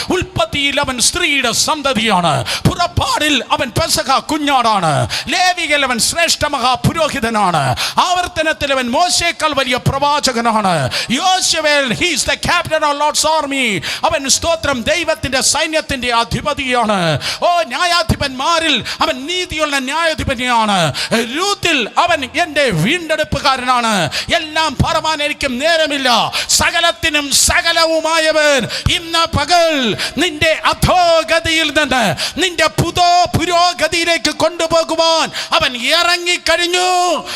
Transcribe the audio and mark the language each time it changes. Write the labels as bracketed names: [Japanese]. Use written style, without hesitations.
[Malayalam] ഉൽപ്പത്തിയിൽ അവൻ സ്ത്രീയുടെ സന്തതിയാണ്. പുറപ്പാടിൽ അവൻ പെസഹ കുഞ്ഞാടാണ്. ലേവിയിൽ അവൻ ശ്രേഷ്ഠ മഹാപുരോഹിതനാണ്. ആവർത്തനത്തിൽ അവൻ മോശേക്കാൾ വലിയ പ്രവാചകനാണ്. [English] യോശുവേൽ he is the captain of Lord's army. [Malayalam] അവൻ സ്തോത്രം ദൈവത്തിന്റെ സൈന്യത്തിന്റെ അധിപതിയാണ്. ഓ, ന്യായാധിപന്മാരിൽ അവൻ നീതിയുള്ള ന്യായാധിപതിയാണ്. രൂത്തിൽ അവൻ എൻ്റെ വീണ്ടെടുപ്പുകാരനാണ്. എല്ലാം പറവാൻ എനിക്ക് നേരമില്ല. സകലത്തിനും സകലവുമായവൻ ഇന്ന് പകൽ നിന്റെ അധോഗതിയിൽ നിന്ന് നിന്റെ പുരോഗതിയിലേക്ക് കൊണ്ടുപോകുവാൻ അവൻ ഇറങ്ങിക്കഴിഞ്ഞു.